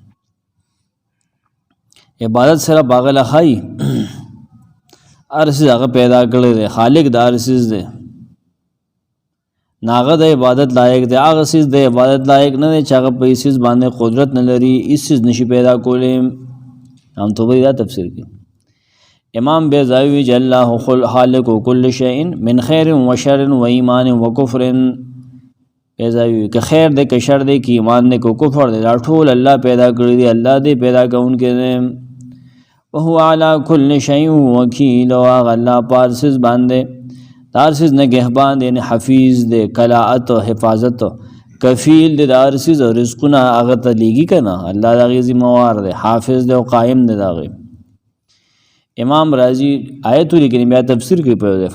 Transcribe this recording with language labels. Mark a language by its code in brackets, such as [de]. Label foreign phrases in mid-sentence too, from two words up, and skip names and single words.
[ps] عبادت سره باغله خای هر چیز هغه پیدا کړی دی، خالق د هر چیز دی، ناغه د عبادت لایق دی. هغه چیز د عبادت لایق نه دی چې هغه په چیز باندې قدرت نه لري، هیڅ چیز نشي پیدا کولی. هم طبری دا تفسیر کی. امام بیضاوی چې [ar] الله خالق کل شیء من خیر و شر و ایمان و کفر. [ps] بیضاوی که خیر دی که شر دی که ایمان دی که کفر دی، دا ټول الله پیدا کړی دی، الله دی پیدا کوونکی دی. [ar] وهو على كل شيء وکیل، [ps] او هغه الله په هر څیز باندې د هر څیز نگهبان دی، یعنی حفیظ دی، کلاءت او حفاظت کفیل دی د هر څیز، او رزقونه هغه ته لیږي که نه، الله د هغې ذمہوار دی، حافظ دی او قائم دی د هغې. امام رازی آیت ولیکلي، بیا تفسیر کوي په دی.